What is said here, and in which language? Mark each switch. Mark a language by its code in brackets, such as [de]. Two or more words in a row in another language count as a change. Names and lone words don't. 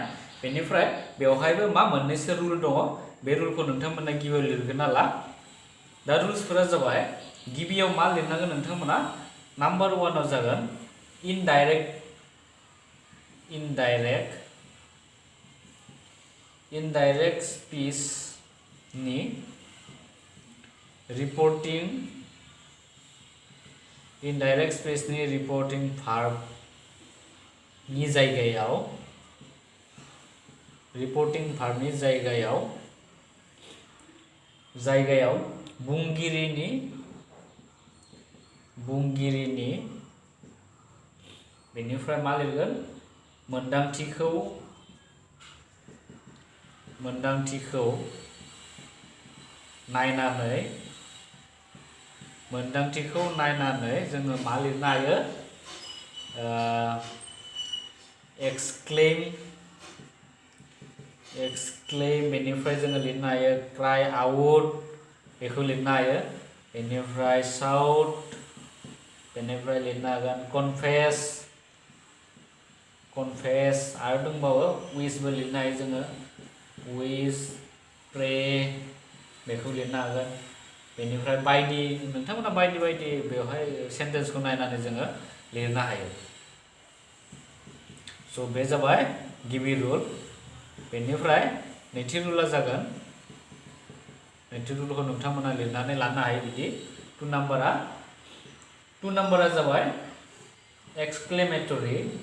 [brx] बेनिफ्राय बेवहायबो मा मोननैसो रुल दङ, बे रुलखौ नोंथांमोना गिबियाव लिरगोन ला। दा रुल्सफोरा जाबाय, गिबियाव मा लिरनांगोन नोंथांमोना, नाम्बार 1आव जागोन [en] indirect indirect speech [brx] ni [en] reporting indirect speech [brx] ni [en] reporting verb [brx] ni जायगायाव [en] reporting verb [brx] ni जायगायाव बुंगिरिनि बेनिफ्राय मा लिरगोन मोनदांथिखौ नायनानै जोङो मा लिरनो हायो exclaim बेनिफ्राय जोङो लिरनो हायो [en] cry out [brx] बेखौ लिरनो हायो बेनिफ्राय shout बेनिफ्राय लिरनो हागोन confess आरो दंबावो wish बो लिरनो हायो जोङो [en] wish pray [brx] बेखौ लिरनो हागोन बेनिफ्राय बायदि नोंथांमोना बायदि बेवहाय सेन्टेन्सखौ नायनानै जोङो लिरनो हायो स' बे जाबाय गिबि रुल बेनिफ्राय नैथि रुला जागोन नैथि रुलखौ नोंथांमोना लिरनानै लानो हायो बिदि 2 नाम्बारा जाबाय exclamatory